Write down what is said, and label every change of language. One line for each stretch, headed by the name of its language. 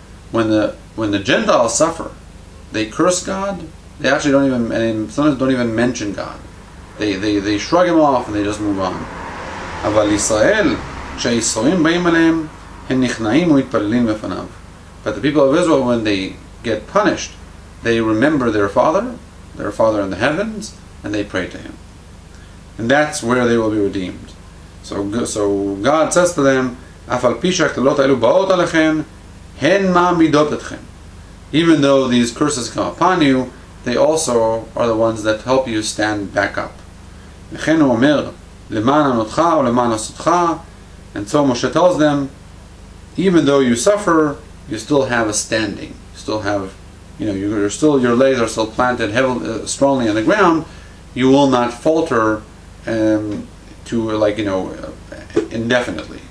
English: When the Gentiles suffer, they curse God. They actually don't even, and sometimes don't even mention God. They shrug him off and they just move on.
Hebrew: אבל ישראל, כשהייסורים באים עליהם, הם נכנעים ומתפללים בפניו.
English: But the people of Israel, when they get punished, they remember their Father in the heavens, and they pray to Him. And that's where they will be redeemed. So God says to them,
Hebrew: "Afal pi she'aklalot haelu ba'ot alechem, hen ma'amidot etchem."
English: Even though these curses come upon you, they also are the ones that help you stand back up.
Hebrew: וכן הוא אומר, למען ענותך ולמען עשותך.
English: And so Moshe tells them, even though you suffer, you still have a standing. You still have, your legs are still planted heavily, strongly on the ground. You will not falter indefinitely.